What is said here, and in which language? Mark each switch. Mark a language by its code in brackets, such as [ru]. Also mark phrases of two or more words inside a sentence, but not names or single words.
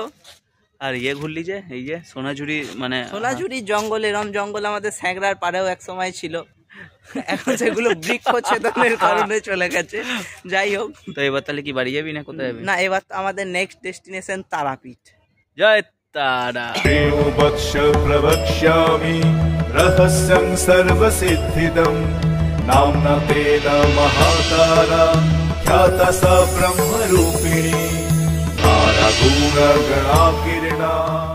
[bn] আর ইয়ে ঘুরলি যে এই যে সোনাঝুরি, মানে সোনাঝুরির জঙ্গল, এরম জঙ্গল আমাদের স্যাংরার পাড়েও এক সময় ছিল, এখন সেগুলো বৃক্ষ ছেদনের কারণে চলে গেছে। যাই হোক, তো এবার তাহলে কি বাড়ি যাবি না কোথায় যাবি? না, এবার আমাদের [en] next destination [bn] তারাপীঠ। জয় তারা। [sa] प्रेमोपक्ष प्रवक्ष्यामि रहस्यं सर्वसिद्धिदं नाम्ना तेन महातारा ख्याता सा ब्रह्मरूपिणी तारा गुणगणाकिरणा